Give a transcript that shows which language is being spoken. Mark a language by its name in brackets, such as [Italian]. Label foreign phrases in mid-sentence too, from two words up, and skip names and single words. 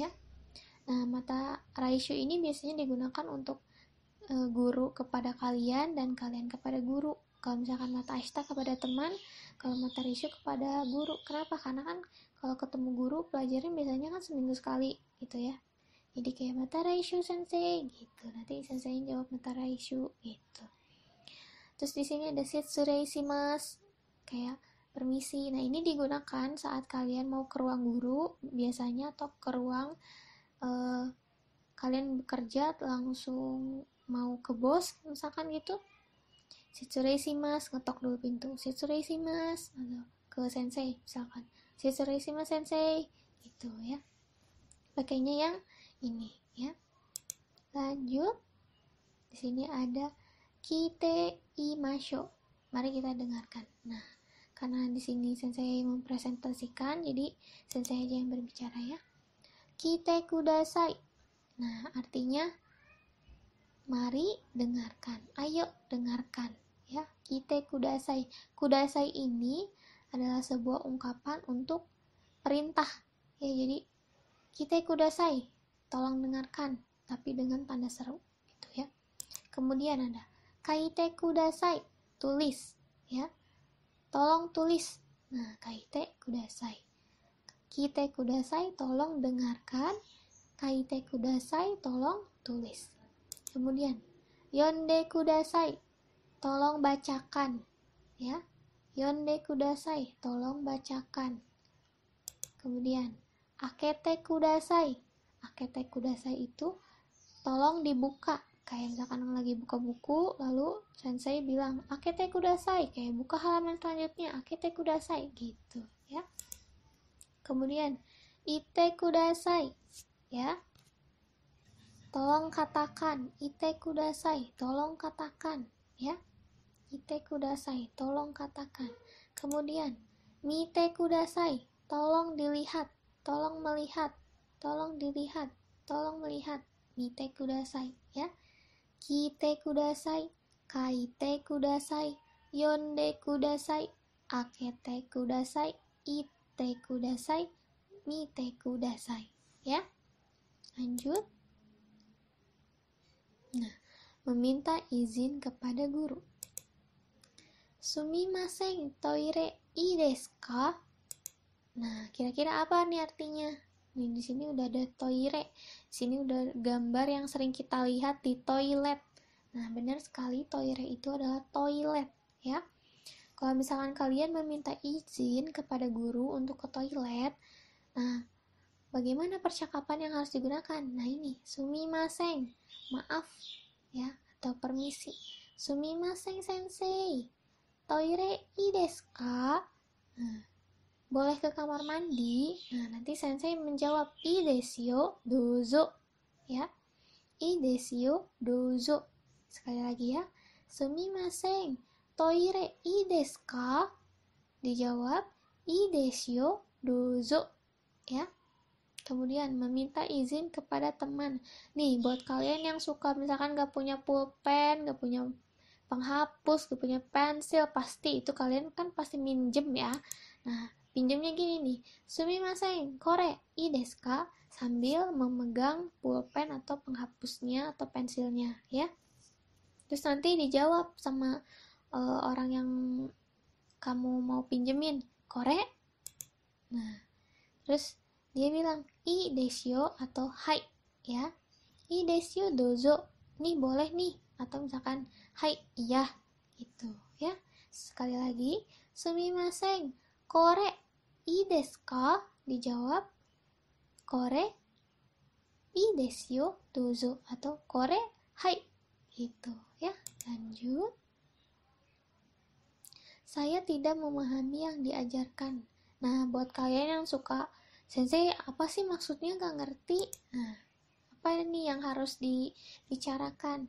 [Indonesian] Nah, [Japanese] また来週 [Indonesian] ini biasanya digunakan untuk guru kepada kalian dan kalian kepada guru. Kalau misalkan [Japanese] また明日 [Indonesian] kepada teman, kalau [Japanese] また来週 [Indonesian] kepada guru. Kenapa? Karena kan kalau ketemu guru pelajaran biasanya kan seminggu sekali gitu ya. Jadi kayak [Japanese] また来週先生 [Indonesian] gitu. Nanti sensei jawab [Japanese] また来週 [Indonesian] gitu. Terus di sini ada [Japanese] 失礼します, [Indonesian] kayak permisi. Nah, ini digunakan saat kalian mau ke ruang guru biasanya, atau ke ruang kalian bekerja langsung mau ke bos misalkan gitu. [Japanese] 失礼します, [Indonesian] ngetok dulu pintu. [Japanese] 失礼します, [Indonesian] atau ke sensei misalkan. [Japanese] 失礼します先生 [Indonesian] gitu ya. Pakainya yang ini ya. Lanjut. Di sini ada [Japanese] 聞いていましょう. [Indonesian] Mari kita dengarkan. Nah, karena di sini sensei mempresentasikan, jadi sensei aja yang berbicara ya. [Japanese] 聞いてください. [Indonesian] Nah, artinya mari dengarkan. Ayo dengarkan ya. [Japanese] 聞いてください. [Indonesian] Kudasai ini adalah sebuah ungkapan untuk perintah. Ya, jadi [Japanese] 聞いてください, [Indonesian] tolong dengarkan, tapi dengan tanda seru gitu ya. Kemudian ada [Japanese] 書いてください, [Indonesian] tulis ya. Tolong tulis. Nah, [Japanese] 書いてください. 聞いてください, [Indonesian] tolong dengarkan. [Japanese] 書いてください, [Indonesian] tolong tulis. Kemudian [Japanese] 読んでください, [Indonesian] tolong bacakan ya. [Japanese] 読んでください, [Indonesian] tolong bacakan. [Japanese] Kemudian 開けてください. 開けてください [Indonesian] itu tolong dibuka. Kayak misalkan lagi buka buku, lalu sensei bilang [Japanese] 開けてください, [Indonesian] kayak buka halaman selanjutnya, [Japanese] 開けてください [Indonesian] gitu ya. Kemudian [Japanese] 言ってください [Indonesian] ya, tolong katakan. [Japanese] 言ってください, [Indonesian] tolong katakan ya. [Japanese] 言ってください, [Indonesian] tolong katakan. Kemudian [Japanese] 見てください, [Indonesian] tolong dilihat, tolong melihat, tolong dilihat, tolong melihat. [Japanese] 見てください ya. 聞いてください、書いてください、読んでください、開けてください、言ってください、見てください ya. [Indonesian] Lanjut. Nah, meminta izin kepada guru. [Japanese] すみません、トイレいいですか? [Indonesian] Nah, kira-kira apa nih artinya? Nih, di sini udah ada toire. Di sini udah gambar yang sering kita lihat di toilet. Nah, benar sekali, toire itu adalah toilet ya. Kalau misalkan kalian meminta izin kepada guru untuk ke toilet, nah bagaimana percakapan yang harus digunakan? Nah ini, sumimasen, maaf ya, atau permisi. [Japanese] すみません先生、トイレいいですか? [Indonesian] Nah, boleh ke kamar mandi? Nah, nanti sensei menjawab, [Japanese] いいですよ、どうぞ. Ya, いいですよ、どうぞ. [Indonesian] Sekali lagi ya, [Japanese] すみません、トイレいいですか? Dijawab, いいですよ、どうぞ. [Indonesian] Ya. Kemudian meminta izin kepada teman. Nih, buat kalian yang suka misalkan gak punya pulpen, gak punya penghapus, gak punya pensil, pasti itu kalian kan pasti minjem ya. Nah, pinjemnya gini nih, [Japanese] すみません、これいいですか? [Indonesian] Sambil memegang pulpen atau penghapusnya atau pensilnya ya. Terus nanti dijawab sama orang yang kamu mau pinjemin, kore? Nah, terus dia bilang [Japanese] いいですよ [Indonesian] atau hai ya. [Japanese] いいですよどうぞ. [Indonesian] Nih boleh nih, atau misalkan hai iya gitu ya. Sekali lagi, [Japanese] すみません、これいいですか? Dijawab これいいですよどうぞ atau これはい [Indonesian] gitu ya. Lanjut. Saya tidak memahami yang diajarkan. Nah, buat kalian yang suka, sensei apa sih maksudnya gak ngerti? Nah, apa nih yang harus dibicarakan?